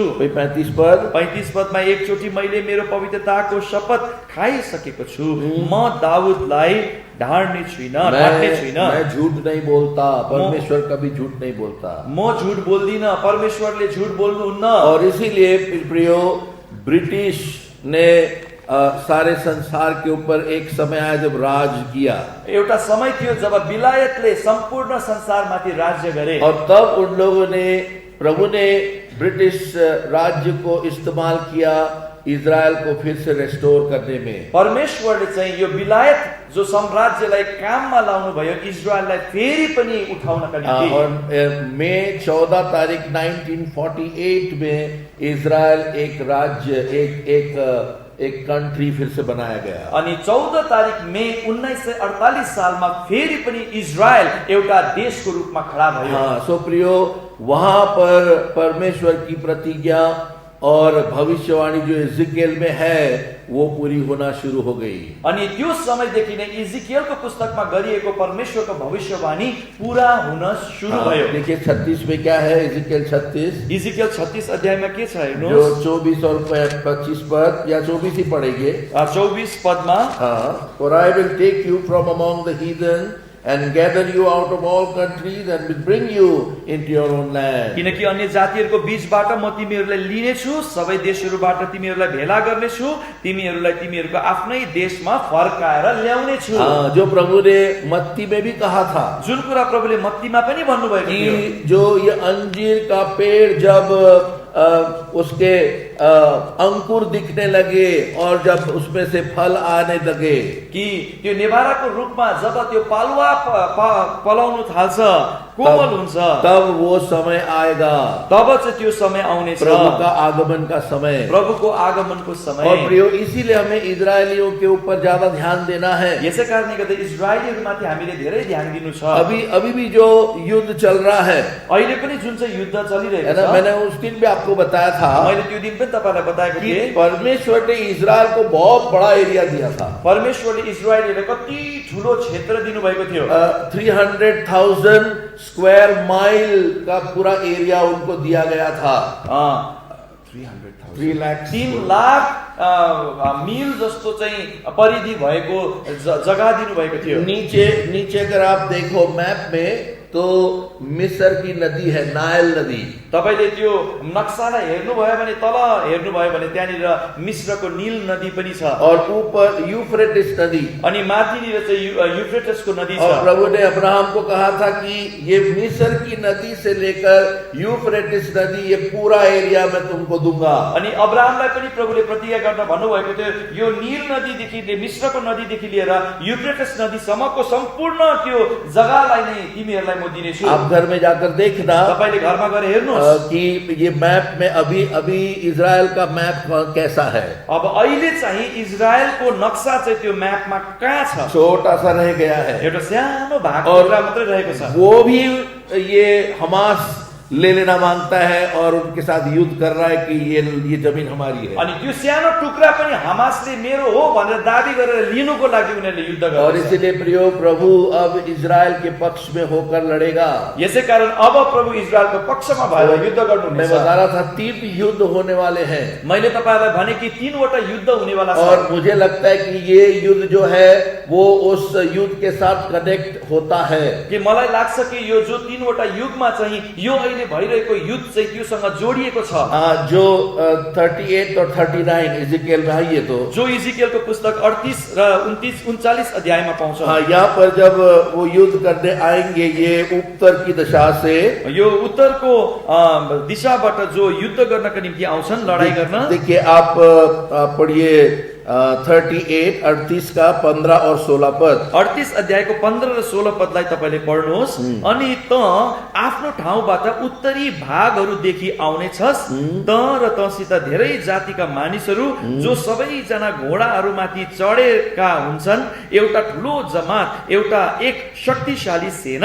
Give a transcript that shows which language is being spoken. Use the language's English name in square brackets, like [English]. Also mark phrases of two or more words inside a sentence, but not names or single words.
[Nepali] 35 पद 35 पदमा एकचोटि मैले मेरो पवित्रताको शपथ खाइसकेको छु, म दाऊदलाई ढाड्ने छुइन, ढाट्ने छुइन। [Hindi] मैं झूठ नहीं बोलता, परमेश्वर कभी झूठ नहीं बोलता। [Nepali] म झूठ बोल्दिन, परमेश्वरले झूठ बोल्नुहुन्न। [Hindi] और इसीलिए प्रियो ब्रिटिश ने सारे संसार के ऊपर एक समय आया जब राज किया। [Nepali] एउटा समय थियो जब बिलायतले सम्पूर्ण संसारमाथि राज्य गरे। [Hindi] और तब उन लोगों ने, प्रभु ने ब्रिटिश राज्य को इस्तेमाल किया इजराइल को फिर से रेस्टोर करने में। [Nepali] परमेश्वरले चाहिँ यो बिलायत जो साम्राज्यलाई काममा लाउनु भयो, इजरायललाई फेरि पनि उठाउनका निम्ति। [Hindi] और मई 14 तारिख 1948 में इजराइल एक राज्य, एक कंट्री फिर से बनाया गया। [Nepali] अनि 14 तारिख मई 1948 सालमा फेरि पनि इजरायल एउटा देशको रूपमा खडा भयो। [Hindi] हाँ, सो प्रियो, वहां पर परमेश्वर की प्रतिज्ञा और भविष्यवाणी जो इज़िकिएल में है वो पूरी होना शुरू हो गई। [Nepali] अनि त्यो समयदेखि नै इजिकियलको पुस्तकमा गरिएको परमेश्वरको भविष्यवाणी पूरा हुन सुरु भयो। [Hindi] देखिए 36 में क्या है, इज़िकिएल 36, [Nepali] इजिकियल 36 अध्यायमा के छ हेर्नुहोस्। [Hindi] जो 24 और 25 पद या 24 ही पढ़ेंगे। [Nepali] 24 पदमा, [English] For I will take you from among the heathen and gather you out of all countries and will bring you into your own land. [Nepali] किनकि अन्य जातिहरूको बीचबाट म तिमीहरूलाई लिनेछु, सबै देशहरूबाट तिमीहरूलाई भेला गर्नेछु, तिमीहरूलाई तिमीहरूको आफ्नै देशमा फर्काएर ल्याउने छु। [Hindi] जो प्रभु ने मत्ती में भी कहा था, [Nepali] जुन कुरा प्रभुले मत्तीमा पनि भन्नुभएको थियो, [Hindi] कि जो ये अंजीर का पेड़ जब उसके अंकुर दिखने लगे और जब उसमें से फल आने लगे, [Nepali] कि त्यो नेभाराको रूपमा जब त्यो पालुवा पलाउनु थाल्छ, कोमल हुन्छ, [Hindi] तब वो समय आएगा, [Nepali] तब चाहिँ त्यो समय आउनेछ, [Hindi] प्रभु का आगमन का समय, [Nepali] प्रभुको आगमनको समय। [Hindi] और प्रियो, इसीलिए हमें इजरायलियों के ऊपर ज्यादा ध्यान देना है। [Nepali] यसै कारणले गर्दा इजरायलीहरूमाथि हामीले धेरै ध्यान दिनु छ। [Hindi] अभी भी जो युद्ध चल रहा है, [Nepali] अहिले पनि जुन चाहिँ युद्ध चलिरहेको छ, [Hindi] मैंने उस दिन भी आपको बताया था, [Nepali] मैले त्यो दिन पनि तपाईलाई बताएको कि थिएँ, [Hindi] परमेश्वर ने इजराइल को बहुत बड़ा एरिया दिया था। [Nepali] परमेश्वरले इजरायलीलाई कति ठुलो क्षेत्र दिनुभएको थियो। [Hindi] 300,000 [English] square mile [Hindi] का पूरा एरिया उनको दिया गया था। [Nepali] 3 लाख मिल जस्तो चाहिँ परिधि भएको जग्गा दिनुभएको थियो। [Hindi] नीचे अगर आप देखो मैप में तो मिस्र की नदी है, नाइल नदी। [Nepali] तपाईले त्यो नक्सालाई हेर्नुभयो भने, तल हेर्नुभयो भने त्यहाँनिर मिस्रको नील नदी पनि छ, [Hindi] और ऊपर यूफ्रेटिस नदी, [Nepali] अनि माथिनिर चाहिँ यूफ्रेटिसको नदी छ। [Hindi] और प्रभु ने अब्राहम को कहा था कि ये मिस्र की नदी से लेकर यूफ्रेटिस नदी, ये पूरा एरिया मैं तुमको दूंगा। [Nepali] अनि अब्राहमलाई पनि प्रभुले प्रतिज्ञा गर्न भन्नुभएको थियो, यो नील नदीदेखि मिस्रको नदीदेखि लिएर यूफ्रेटिस नदीसम्मको सम्पूर्ण त्यो जग्गालाई नै तिमीहरूलाई म दिनेछु। [Hindi] आप घर में जाकर देखना, [Nepali] तपाईले घरमा गएर हेर्नुहोस् [Hindi] कि ये मैप में अभी इजराइल का मैप कैसा है। [Nepali] अब अहिले चाहिँ इजरायलको नक्सा चाहिँ त्यो म्यापमा कहाँ छ, [Hindi] छोटा सा रह गया है, [Nepali] एउटा सानो भाग टुक्रा मात्रै रहेको छ। [Hindi] वो भी ये हमास ले लेना मांगता है और उनके साथ युद्ध कर रहा है कि ये जमीन हमारी है। [Nepali] अनि त्यो सानो टुक्रा पनि हमासले मेरो हो भनेर दाबी गरेर लिनुको लागि उनीहरूले युद्ध गर्छ। [Hindi] और इसीलिए प्रियो, प्रभु अब इजराइल के पक्ष में होकर लड़ेगा। [Nepali] यसै कारण अब प्रभु इजरायलको पक्षमा भएर युद्ध गर्नुहुनेछ। [Hindi] मैं बता रहा था 3 युद्ध होने वाले हैं। [Nepali] मैले तपाईलाई भने कि 3 वटा युद्ध हुनेवाला छ। [Hindi] और मुझे लगता है कि ये युद्ध जो है वो उस युद्ध के साथ कनेक्ट होता है, [Nepali] कि मलाई लाग्छ कि यो जो 3 वटा युगमा चाहिँ यो अहिले अहिले भइरहेको युद्ध चाहिँ त्योसँग जोडिएको छ। [Hindi] जो 38 और 39 इज़िकिएल में है ये तो [Nepali] जो इजिकियलको पुस्तक 38 र 39 अध्यायमा पाउँछौँ। [Hindi] यहाँ पर जब वो युद्ध करने आएंगे ये उत्तर की दिशा से, [Nepali] यो उत्तरको दिशाबाट जो युद्ध गर्नका निम्ति आउँछन्, लडाई गर्न। [Hindi] देखिए आप पढ़िए 38 38 का 15 और 16 पद। [Nepali] 38 अध्यायको 15 र 16 पदलाई तपाईले पढ्नुहोस्। अनि त आफ्नो ठाउँबाट उत्तरी भागहरूदेखि आउनेछस्, त र तसित धेरै जातिका मानिसहरू जो सबैजना घोडाहरूमाथि चढेका हुन्छन्, एउटा ठुलो जमात, एउटा एक शक्तिशाली सेना।